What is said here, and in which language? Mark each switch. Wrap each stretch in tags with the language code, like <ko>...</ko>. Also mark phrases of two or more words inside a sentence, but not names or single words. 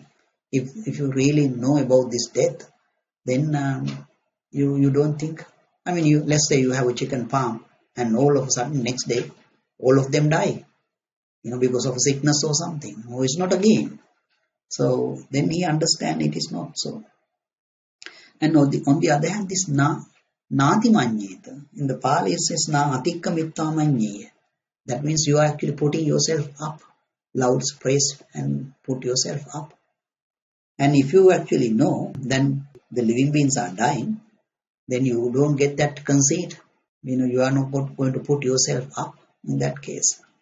<en>If you really know about this death, then you don't think. Let's say you have a chicken farm, and all of a sudden next day, all of them die, because of a sickness or something. No, it's not a gain. So then he understands it is not so. And on the other hand, this</en> <pi>nati manyeta,</pi> <en>in the Pali it says</en> <pi>na atikka mitta manyeta.</pi> <en>That means you are actually putting yourself up, loud praise and put yourself up. And if you actually know, then the living beings are dying, then you don't get that conceit. You are not going to put yourself up in that case.</en>